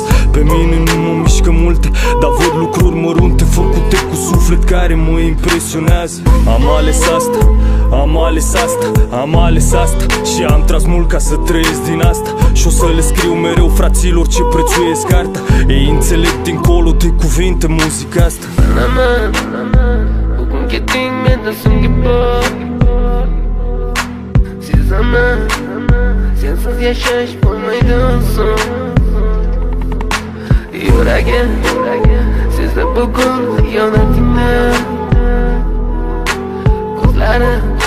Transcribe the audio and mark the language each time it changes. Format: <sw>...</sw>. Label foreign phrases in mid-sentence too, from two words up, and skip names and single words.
<ro>Pe mine nu mă mișcă multe, dar văd lucruri mărunte făcute cu suflet care mă impresionează. Am ales asta, am ales asta, am ales asta și am tras mult ca să trăiesc din asta. Și o să le scriu mereu fraților ce prețuiesc arta. Ei înțeleg dincolo de cuvinte muzica asta.</ro> <uz>Hukum ketting menda sunggipa Si zaman sensiz yashash bo'lmaydi so'ng Yuragim sezdi bugun xiyonatingni Ko'zlarim</uz>